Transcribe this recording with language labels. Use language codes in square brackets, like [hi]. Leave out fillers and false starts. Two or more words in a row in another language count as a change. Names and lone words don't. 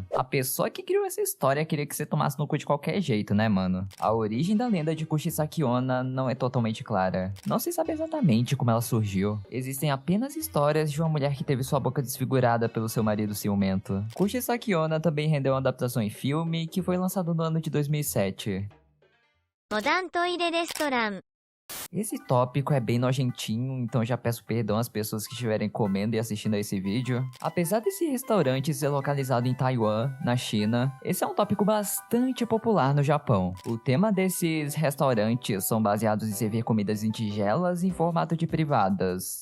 [pt] A pessoa que criou essa história queria que você tomasse no cu de qualquer jeito, né, mano? A origem da lenda de Kushisaki Onna não é totalmente clara. Não se sabe exatamente como ela surgiu. Existem apenas histórias de uma mulher que teve sua boca desfigurada pelo seu marido ciumento. Kushisaki Onna também rendeu uma adaptação em filme que foi lançado no ano de 2007. [ja] モダントイレレストラン [pt] Esse tópico é bem nojentinho, então já peço perdão às pessoas que estiverem comendo e assistindo a esse vídeo. Apesar desse restaurante ser localizado em Taiwan, na China, esse é um tópico bastante popular no Japão. O tema desses restaurantes são baseados em servir comidas em tigelas em formato de privadas.